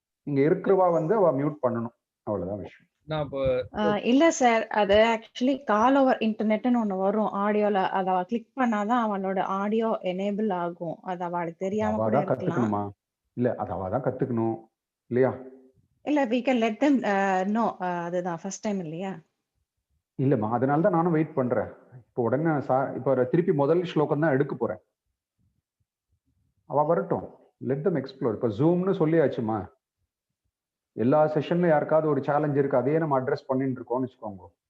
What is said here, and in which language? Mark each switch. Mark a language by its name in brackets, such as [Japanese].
[Tamil] இங்க இருக்கிறவா வந்து அவ மியூட் பண்ணணும், அவ்வளவுதான் விஷயம். இல்ல சார், அது ஆக்சுவலி கால் ஓவர் இன்டர்நெட்னு ஒண்ணு வரும் ஆடியோல. அத கிளிக் பண்ணாதான் அவளோட ஆடியோ எனேபிள் ஆகும். அது அவளுக்கு தெரியாம கூட இருக்கலாம். கத்துக்கணுமா? இல்ல, அது அவ தான் கத்துக்கணும் இல்லையா? [English] இல்ல, we can let them know. [Tamil] அதுதான் ஃபர்ஸ்ட் டைம் இல்லையா? இல்லம்மா, அதனால தான் நானும் வெயிட் பண்றேன். இப்போ உடனே இப்போ திருப்பி முதல் ஸ்லோகம் தான் எடுக்க போறேன். அவ வரட்டும், [English] Let them explore. [Tamil] இப்போ ஜூம்னு சொல்லியாச்சுமா, எல்லா செஷன்ல யாருக்காவது ஒரு சேலஞ்ச் இருக்கு, அதையே நம்ம அட்ரஸ் பண்ணிட்டு இருக்கோம்னு வச்சுக்கோங்க.